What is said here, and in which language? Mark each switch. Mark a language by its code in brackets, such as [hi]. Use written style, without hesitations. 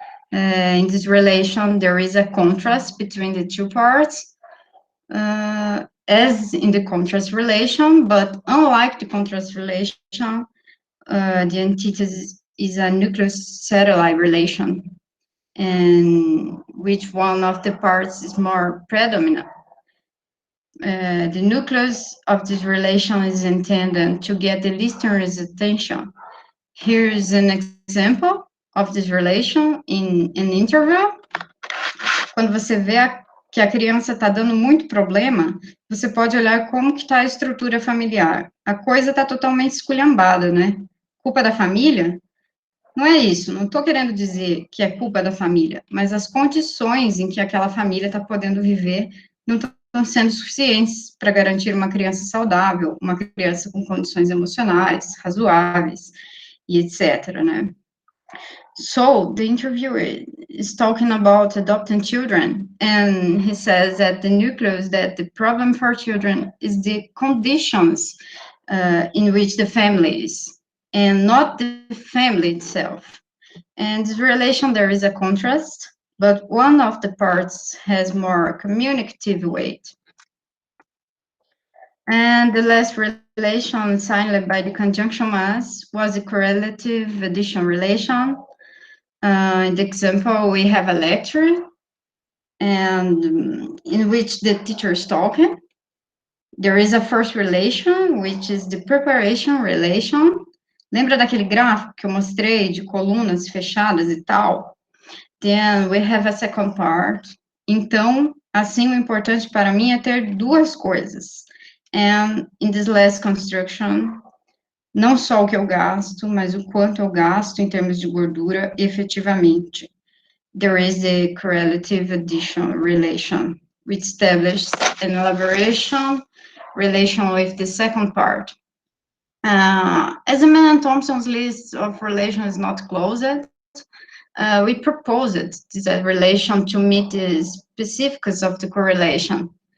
[en] In this relation, there is a contrast between the two parts, as in the contrast relation, but unlike the contrast relation, the antithesis is a nucleus-satellite relation, in which one of the parts is more predominant. The nucleus of this relation is intended to get the listener's attention. Here is an example of this relation in an interview. [pt] Quando você vê que a criança está dando muito problema, você pode olhar como que está a estrutura familiar. A coisa está totalmente esculhambada, né? Culpa da família? Não é isso, não estou querendo dizer que é culpa da família, mas as condições em que aquela família está podendo viver não estão sendo suficientes para garantir uma criança saudável, uma criança com condições emocionais razoáveis, e etc., né? [en] So, the interviewer is talking about adopting children, and he says that the nucleus, that the problem for children is the conditions in which the family is, and not the family itself. And this relation, there is a contrast, but one of the parts has more communicative weight. And the last relation signed by the conjunction mass was the correlative addition relation. In the example, we have a lecture, and in which the teacher is talking. There is a first relation, which is the preparation relation. [pt] Lembra daquele gráfico que eu mostrei de colunas fechadas e tal? [en] Then we have a second part. [pt] Então, assim, o importante para mim é ter duas coisas. [en] And in this last construction, [pt] não só o que eu gasto, mas o quanto eu gasto em termos de gordura efetivamente. [en] There is the correlative addition relation, which establishes an elaboration relation with the second part. As Mann and Thompson's list of relations is not closed, we proposed this relation to meet the specifics of the correlation.